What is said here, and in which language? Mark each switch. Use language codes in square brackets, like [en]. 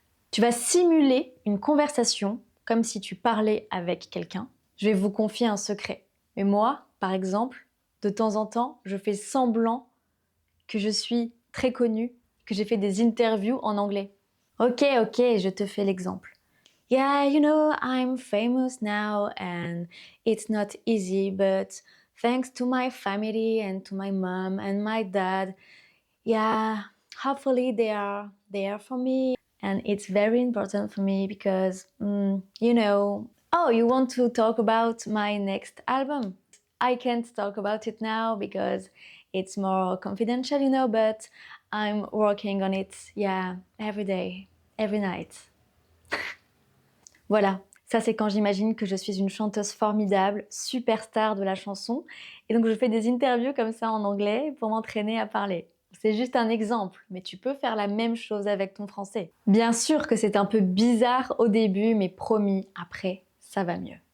[fr] Tu vas simuler une conversation comme si tu parlais avec quelqu'un. Je vais vous confier un secret. Mais moi, par exemple, de temps en temps, je fais semblant que je suis très connue, que j'ai fait des interviews en anglais. Ok, je te fais l'exemple. [en] Yeah, you know, I'm famous now and it's not easy, but thanks to my family and to my mom and my dad, yeah, hopefully they are there for me. And it's very important for me because, you know, oh, you want to talk about my next album? I can't talk about it now because it's more confidential, you know, but I'm working on it, yeah, every day, every night. [fr] Voilà, ça c'est quand j'imagine que je suis une chanteuse formidable, superstar de la chanson, et donc je fais des interviews comme ça en anglais pour m'entraîner à parler. C'est juste un exemple, mais tu peux faire la même chose avec ton français. Bien sûr que c'est un peu bizarre au début, mais promis, après, ça va mieux.